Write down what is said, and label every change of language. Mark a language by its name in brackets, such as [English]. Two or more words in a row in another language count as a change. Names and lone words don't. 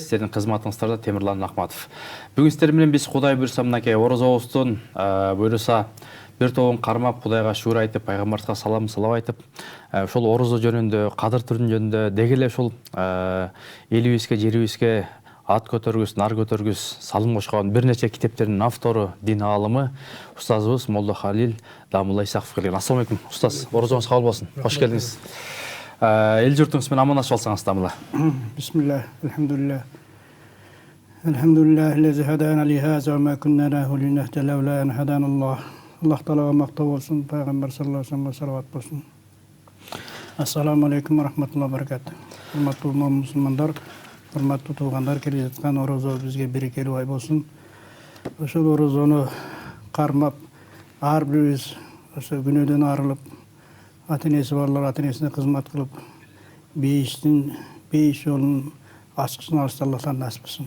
[Kyrgyz] Сиздердин кызматыңыздарда Темирлан Ахматов. Бүгүн сиздер менен биз Кудай буйрса мынакей Орозобуздун буйруса бир тобун кармап Кудайга шүгүр айтып, пайгамбарга салам айтып, ошол орозо жөнүндө, кадыр түрүн жөнүндө, деги эле ушул элибизге, жерибизге ат көтөргүс, нар көтөргүс, салым кошкон бир нече китептердин автору, дин аалымы устазыбыз Молла Халил Дамулла Исаков келген. [Arabic] السلام عليكم, [Kyrgyz] устаз. Орозоңуз кабыл болсун. Кош келдиңиз. Эл журтуңуз менен амандашып алсаңыз, Дамулла. Бисмиллах, алхамдулиллах. [Arabic] الحمد لله الذي هدانا لهذا وما كنا لنهتدي لولا أن هدانا الله. [Kyrgyz] Аллах Таалага мактоо болсун, пайгамбар [Arabic] صلى الله عليه وسلم [Kyrgyz] салават болсун. [Arabic] السلام عليكم ورحمة الله وبركاته. [Kyrgyz] Урматтуу мусулмандар, урматтуу туугандар, келе жаткан орозо бизге берекелүү ай болсун. Ошол орозону кармап, ар бирибиз ошо күнөөдөн арылып, ата-энеси барлар ата-энесине кызмат кылып, бейиш жолун ачкычын алышты. Аллах Таала насип кылсын.